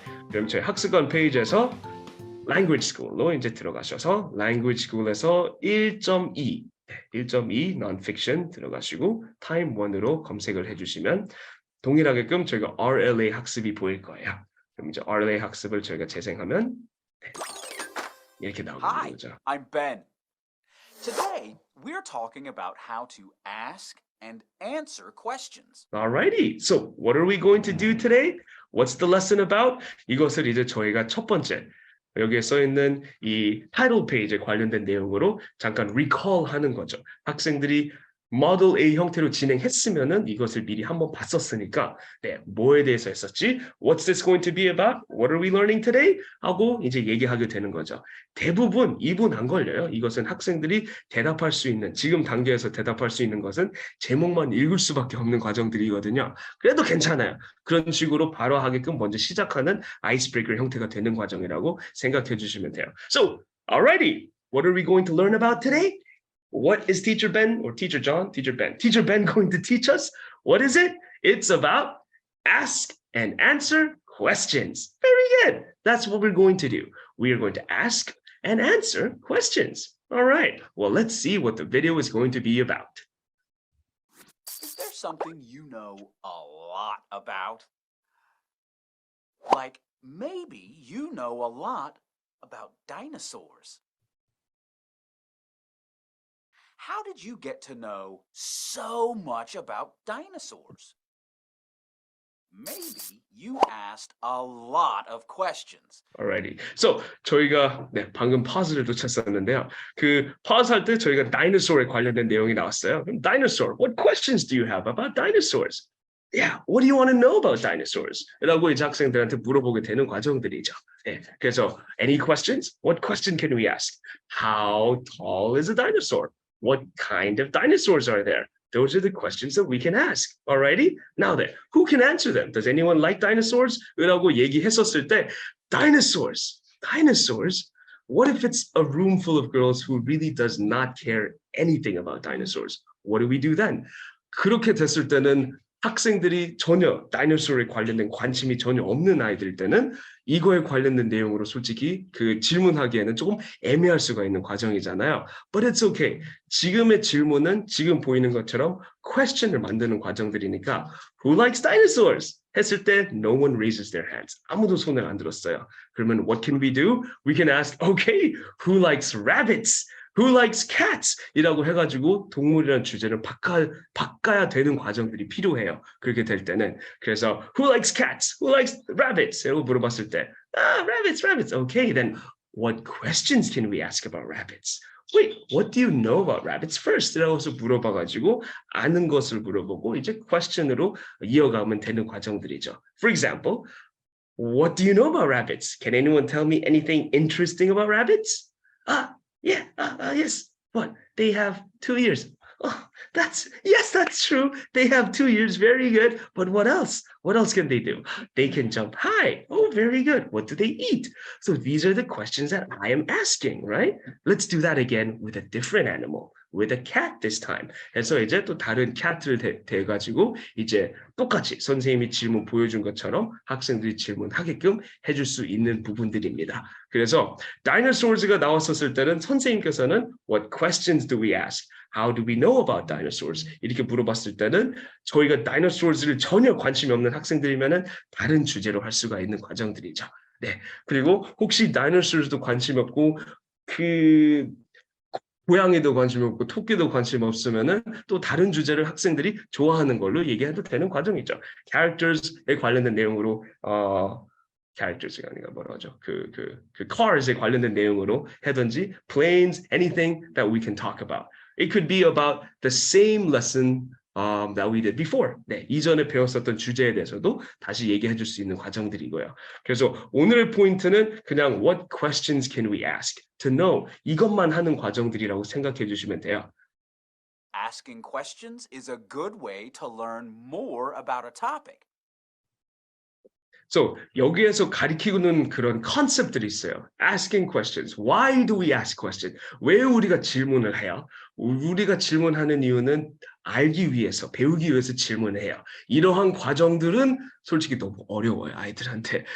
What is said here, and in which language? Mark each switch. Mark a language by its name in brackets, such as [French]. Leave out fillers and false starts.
[Korean] 그럼 저희 학습관 페이지에서 Language School로 이제 들어가셔서 Language School에서 1.2 Non-Fiction 들어가시고 Time 1으로 검색을 해주시면 동일하게끔 저희가 RLA 학습이 보일 거예요. 그럼 이제 RLA 학습을 저희가 재생하면 이렇게 나오는 [English] Hi, [Korean] 거죠. [English] I'm Ben. Today, we're talking about how to ask and answer questions. Alrighty. So what are we going to do today? What's the lesson about? [Korean] 이것을 이제 저희가 첫 번째 여기에 써 있는 이 타이틀 페이지에 관련된 내용으로 잠깐 recall 하는 거죠. 학생들이 Model A 형태로 진행했으면은 이것을 미리 한번 봤었으니까 뭐에 대해서 했었지? [English] What's this going to be about? What are we learning today? [Korean] 하고 이제 얘기하게 되는 거죠. 대부분 2분 안 걸려요. 이것은 학생들이 대답할 수 있는 지금 단계에서 대답할 수 있는 것은 제목만 읽을 수밖에 없는 과정들이거든요. 그래도 괜찮아요. 그런 식으로 바로 하게끔 먼저 시작하는 아이스브레이커 형태가 되는 과정이라고 생각해 주시면 돼요. [English] So, alrighty. What are we going to learn about today? What is Teacher Ben or Teacher John? Teacher Ben going to teach us? What is it? It's about ask and answer questions. Very good. That's what we're going to do. We are going to ask and answer questions. All right. Well, let's see what the video is going to be about. Is there something you know a lot about? Like, maybe you know a lot about dinosaurs. How did you get to know so much about dinosaurs? Maybe you asked a lot of questions. Alrighty. [Korean] So 저희가 방금 파즈를 놓쳤었는데요. 그 파즈 할 때 저희가 dinosaur에 관련된 내용이 나왔어요. [English] 그럼 dinosaur, what questions do you have about dinosaurs? Yeah, what do you want to know about dinosaurs? [Korean] 라고 이제 학생들한테 물어보게 되는 과정들이죠. [English] 그래서 any questions? What question can we ask? How tall is a dinosaur? What kind of dinosaurs are there? Those are the questions that we can ask. Alrighty? Now then, who can answer them? Does anyone like dinosaurs? [Korean] 라고 얘기했었을 때, dinosaurs. [English] What if it's a room full of girls who really does not care anything about dinosaurs? What do we do then? [Korean] 그렇게 됐을 때는 학생들이 전혀 다이너소어에 관련된 관심이 전혀 없는 아이들 때는 이거에 관련된 내용으로 솔직히 그 질문하기에는 조금 애매할 수가 있는 과정이잖아요. [English] But it's okay. [Korean] 지금의 질문은 지금 보이는 것처럼 question을 만드는 과정들이니까 [English] Who likes dinosaurs? 했을 때 no one raises their hands. [Korean] 아무도 손을 안 들었어요. [English] 그러면 what can we do? We can ask, okay, who likes rabbits? Who likes cats? [Korean] 이라고 해가지고 동물이라는 주제를 바꿔야 되는 과정들이 필요해요. 그렇게 될 때는. [English] 그래서 Who likes cats? Who likes rabbits? [Korean] 라고 물어봤을 때 [English] rabbits. Okay, then what questions can we ask about rabbits? wait, what do you know about rabbits first? [Korean] 라고 해서 물어봐가지고 아는 것을 물어보고 이제 question으로 이어가면 되는 과정들이죠. [English] For example, what do you know about rabbits? Can anyone tell me anything interesting about rabbits? Yes. What? They have 2 ears. Oh, that's true. They have 2 ears. Very good. But what else? What else can they do? They can jump high. Oh, very good. What do they eat? So these are the questions that I am asking, right? Let's do that again with a different animal, with a cat this time. [Korean] 그래서 이제 또 다른 cat를 대가지고 이제 똑같이 선생님이 질문 보여준 것처럼 학생들이 질문하게끔 해줄 수 있는 부분들입니다. 그래서 dinosaurs가 나왔었을 때는 선생님께서는 [English] what questions do we ask? How do we know about dinosaurs? [Korean] 이렇게 물어봤을 때는 저희가 다이너소스를 전혀 관심이 없는 학생들이면은 다른 주제로 할 수가 있는 과정들이죠. 네. 그리고 혹시 다이너소스도 관심 없고 그 고양이도 관심 없고 토끼도 관심 없으면은 또 다른 주제를 학생들이 좋아하는 걸로 얘기해도 되는 과정이죠. characters에 관련된 내용으로 characters가 아니라 뭐라 하죠? 그 cars에 관련된 내용으로 하든지 [English] planes, anything that we can talk about. It could be about the same lesson that we did before. [Korean] 네, 이전에 배웠었던 주제에 대해서도 다시 얘기해 줄 수 있는 과정들이고요. 그래서 오늘의 포인트는 그냥 [English] what questions can we ask to know [Korean] 이것만 하는 과정들이라고 생각해 주시면 돼요. [English] Asking questions is a good way to learn more about a topic. [Korean] So 여기에서 가리키는 그런 컨셉들이 있어요. [English] Asking questions. Why do we ask questions? [Korean] 왜 우리가 질문을 해요? 우리가 질문하는 이유는 알기 위해서, 배우기 위해서 질문해요. 이러한 과정들은 솔직히 너무 어려워요, 아이들한테.